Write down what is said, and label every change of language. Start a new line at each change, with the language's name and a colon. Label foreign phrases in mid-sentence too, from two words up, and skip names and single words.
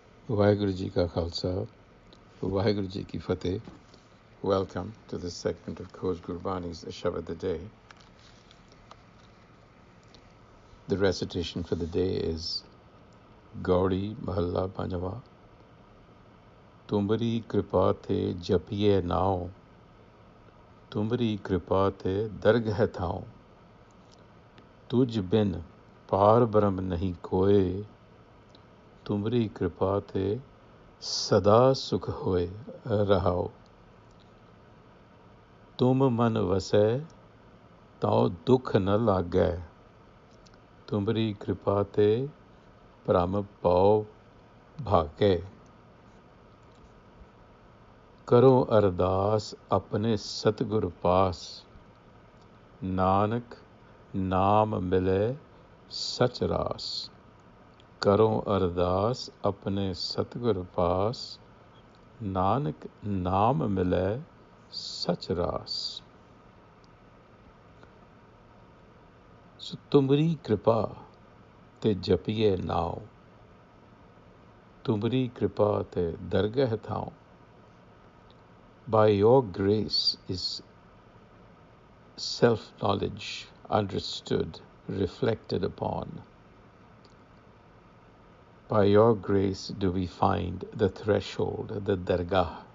Punjabi: ਵਾਹਿਗੁਰੂ ਜੀ ਕਾ ਖ਼ਾਲਸਾ, ਵਾਹਿਗੁਰੂ ਜੀ ਕੀ ਫ਼ਤਿਹ.
English: Welcome to this segment of Khoj Gurbani's a-sabad-a-day. The recitation for the day is Gaudi Mahalla Panjava.
Punjabi: ਤੁਮਰੀ ਕ੍ਰਿਪਾ ਜਪੀਐ ਨਾਉ. ਤੁਮਰੀ ਕ੍ਰਿਪਾ ਦਰਗਹ ਥਾਉ. ਤੁਝ ਬਿਨੁ ਪਾਰਬ੍ਰਹਮ ਨਹੀ ਕੋਇ. ਤੁਮਰੀ ਕ੍ਰਿਪਾ ਸਦਾ ਸੁਖੁ ਹੋਇ ਰਹਾਉ. ਤੁਮ ਮਨਿ ਵਸੇ ਤਉ ਦੂਖੁ ਨ ਲਾਗੈ. ਤੁਮਰੀ ਕ੍ਰਿਪਾ ਭ੍ਰਮ ਭਉ ਭਾਗੈ. ਕਰਉ ਅਰਦਾਸਿ ਅਪਨੇ ਸਤਿਗੁਰ ਪਾਸਿ. ਨਾਨਕ ਨਾਮੁ ਮਿਲੈ ਸਚੁ ਰਾਸਿ. ਕਰਉ ਅਰਦਾਸਿ ਅਪਨੇ ਸਤਿਗੁਰ ਪਾਸਿ. ਨਾਨਕ ਨਾਮੁ ਮਿਲੈ ਸਚੁ ਰਾਸਿ. ਸੋ ਤੁਮਰੀ ਕ੍ਰਿਪਾ ਤੇ ਜਪੀਐ ਨਾਉ. ਤੁਮਰੀ ਕ੍ਰਿਪਾ ਤੇ ਦਰਗਹ ਥਾਉ.
English: By your grace is self-knowledge understood, reflected upon. By your grace do we find the threshold, the dargah.